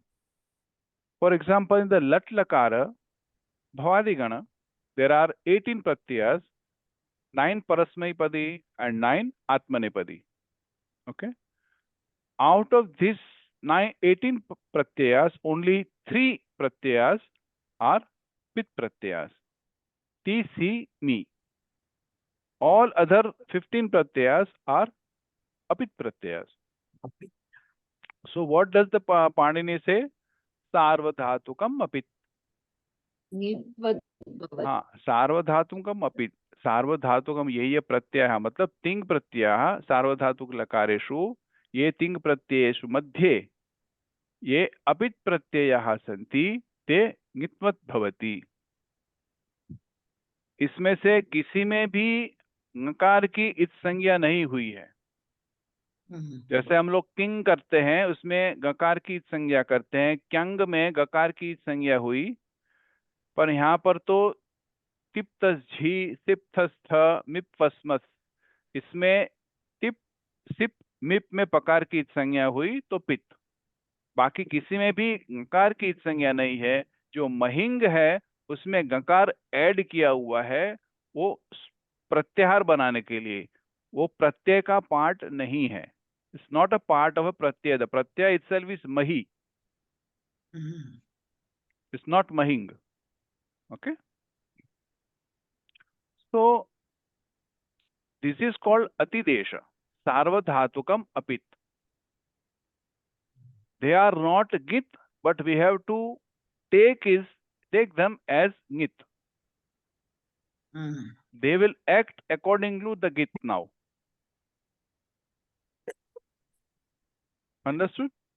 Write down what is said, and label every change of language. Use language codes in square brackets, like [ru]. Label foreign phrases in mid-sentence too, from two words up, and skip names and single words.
[en] For example, in the lat lakara, bhavadigana, there are 18 pratyayas, 9 parasmaipadi and 9 atmanipadi. Okay. Out of this 18 pratyayas, only 3 pratyayas are pit pratyayas. Ti, si, ni. All other 15 pratyayas are apit pratyayas. So what does the Panini say? [sa] सार्वधातुकम् अपित्. निवद् भवति। हाँ, सार्वधातुकम अपित. सार्वधातुकम ये प्रत्यय मतलब तिंग प्रत्यय सार्वधातुक लकारेषु ये तिंग प्रत्ययेषु मध्ये ये अपित प्रत्ययाः सन्ति ते ङित्वत् भवति. [hi] इसमें से किसी में भी ङकार की इत संज्ञा नहीं हुई है. जैसे हम लोग किंग करते हैं उसमें गकार की इत संज्ञा करते हैं, क्यंग में गकार की इत संज्ञा हुई, पर यहाँ पर तो तिप्तस झी सिप्थस्थ मिप्वस्मस इसमें टिप सिप मिप में पकार की इत संज्ञा हुई तो पित. बाकी किसी में भी गकार की इत संज्ञा नहीं है. जो महिंग है उसमें गकार ऐड किया हुआ है वो प्रत्याहार बनाने के लिए, वो प्रत्यय का पार्ट नहीं है. [en] It's not a part of a प्रत्यय. The प्रत्यय itself is मही, it's not महिंग. ओके, so this is called atidesha, [sa] सार्वधातुकम् अपित्. [en] They are not git, but we have to take them as git. They will act according to the git now. Understood?